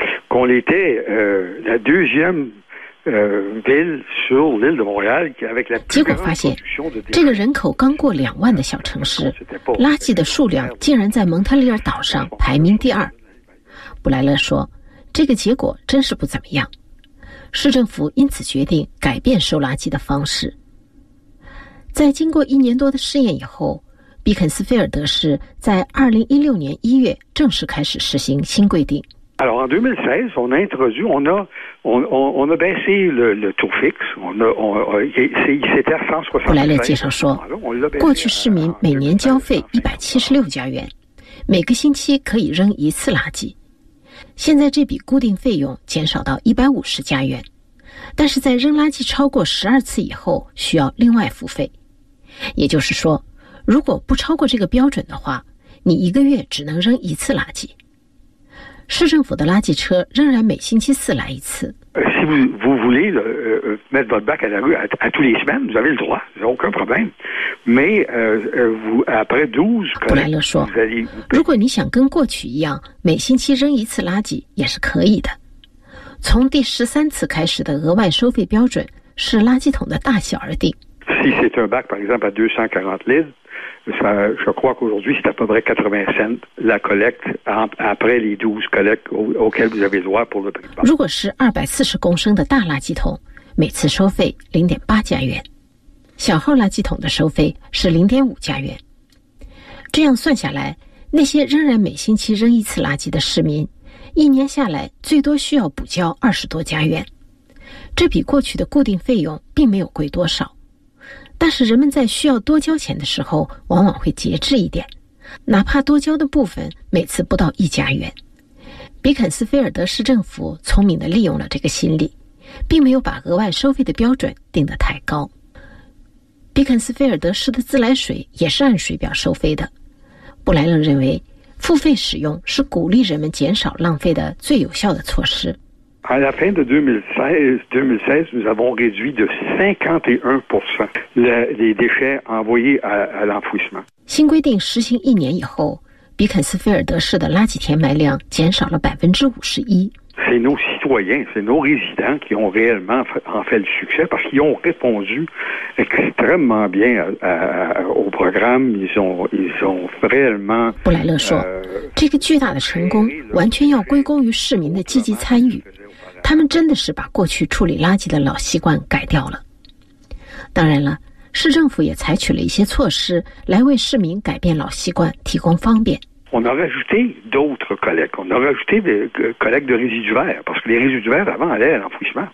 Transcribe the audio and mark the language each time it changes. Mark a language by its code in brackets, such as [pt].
[fr] On était la deuxième ville sur l'île de Montréal qui avec la [zh] 结果发现，这个人口刚过两万的小城市，垃圾的数量竟然在蒙特利尔岛上排名第二。布莱勒说，这个结果真是不怎么样。市政府因此决定改变收垃圾的方式。在经过一年多的试验以后，比肯斯菲尔德市在2016年1月正式开始实行新规定。 [fr] Alors en 2016, on a introduit, on a baissé le taux fixe. C'était à 160. [zh] 布莱勒介绍说，过去市民每年交费176加元，每个星期可以扔一次垃圾。现在这笔固定费用减少到150加元，但是在扔垃圾超过12次以后，需要另外付费。也就是说，如果不超过这个标准的话，你一个月只能扔一次垃圾。市政府的垃圾车仍然每星期四来一次。 [fr] Si vous voulez mettre votre bac à la rue à tous les semaines, vous avez le droit, j'ai aucun problème. Mais vous après 12, [zh] 布莱勒说，如果你想跟过去一样每星期扔一次垃圾，也是可以的。从第13次开始的额外收费标准是垃圾桶的大小而定。 [fr] Si c'est un bac par exemple à 240 litres. Ça, je crois qu'aujourd'hui, c'est à peu près 80 cents la collecte après les 12 collectes auxquelles vous avez droit pour le prix. [zh] 如果是240公升的大垃圾桶，每次收费0.8加元，小号垃圾桶的收费是0.5加元。这样算下来，那些仍然每星期扔一次垃圾的市民，一年下来最多需要补交20多加元。这比过去的固定费用并没有贵多少。但是人们在需要多交钱的时候往往会节制一点，哪怕多交的部分每次不到一加元。比肯斯菲尔德市政府聪明地利用了这个心理，并没有把额外收费的标准定得太高。比肯斯菲尔德市的自来水也是按水表收费的。布莱恩认为付费使用是鼓励人们减少浪费的最有效的措施。 [fr] À la fin de 2016, nous avons réduit de 51% les déchets envoyés à l'enfouissement. [zh] 新规定实行一年以后，比肯斯菲尔德市的垃圾填埋量减少了51%。 [fr] C'est nos citoyens, c'est nos résidents qui ont réellement fait le succès parce qu'ils ont répondu extrêmement bien au programme. Ils ont réellement. [zh] 布莱勒说，这个巨大的成功完全要归功于市民的积极参与。他们真的是把过去处理垃圾的老习惯改掉了。当然了，市政府也采取了一些措施来为市民改变老习惯提供方便。 [fr] On a rajouté d'autres collectes. On a rajouté des collectes de résidus verts parce que les résidus verts avant allaient à l'enfouissement.